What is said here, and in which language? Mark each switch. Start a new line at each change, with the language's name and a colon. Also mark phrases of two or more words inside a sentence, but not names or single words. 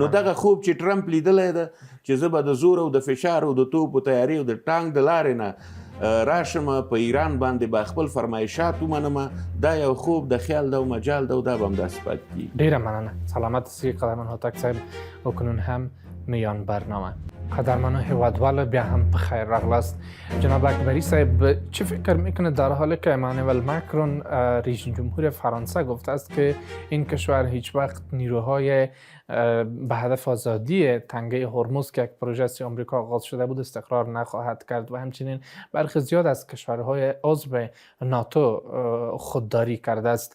Pashto: نو دغه خوب چې ټرمپ لیدلی ده چې زه به د زور او د فشار او د توپو تیاري او د ټانک د لارې نه راشم په ایران باندې به خپل فرمایشات ومنم، دا یو خوب د خیال ده او مجال ده او دا به همداسې پاتې کېږي. ډېره مننه. سلامت سی قدرمن هوتک صاحب
Persian: اکنون هم میان برنامه.
Pashto: قدرمنان هیوادوال بیا هم بخیر راغلاست.
Persian: جناب اکبری صاحب چه فکر میکنه در حالی که امانوئل ماکرون رئیس جمهور فرانسه گفته است که این کشور هیچ وقت نیروهای به هدف آزادی تنگه هرمز که یک پروژه آمریکا آغاز شده بود استقرار نخواهد کرد و همچنین برخی زیاد از کشورهای عضو ناتو خودداری کرده است.